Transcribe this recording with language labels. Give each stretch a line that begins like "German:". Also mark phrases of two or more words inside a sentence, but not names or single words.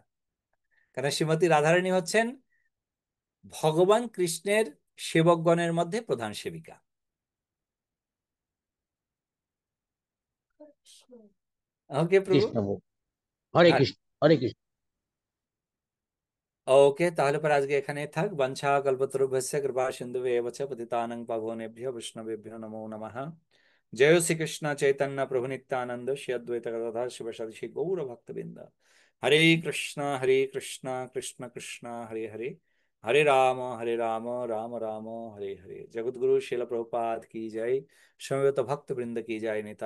Bangla: কারণ শ্রীমতী রাধারানী হচ্ছেন ভগবান কৃষ্ণের সেবকগণের মধ্যে প্রধান সেবিকা। ওকে প্রভু। কৃষ্ণ বল। হরে আর কৃষ্ণ, হরে কৃষ্ণ। ওকে, তাহলে পরে আজকে এখানে থাক।
Sanskrit: বাঞ্ছা কল্পতরুভ্যস্য কৃপা সিন্ধুভ্যেব চ পতিতানাং পাবনেভ্যো বৈষ্ণবেভ্যো নমো নমঃ। জয় শ্রীকৃষ্ণ চৈতন্য প্রভু নিত্যানন্দ শ্রী অদ্বৈত গদাধর শিবাসাদি শ্রী গৌর ভক্তবৃন্দ। হরে কৃষ্ণ কৃষ্ণ কৃষ্ণ হরে হরে, হরে রাম রাম রাম হরে হরে।
Bangla: জগৎগুরু শিল প্রভুপাদ কি জয়, সমবেত ভক্তবৃন্দ কি জয়।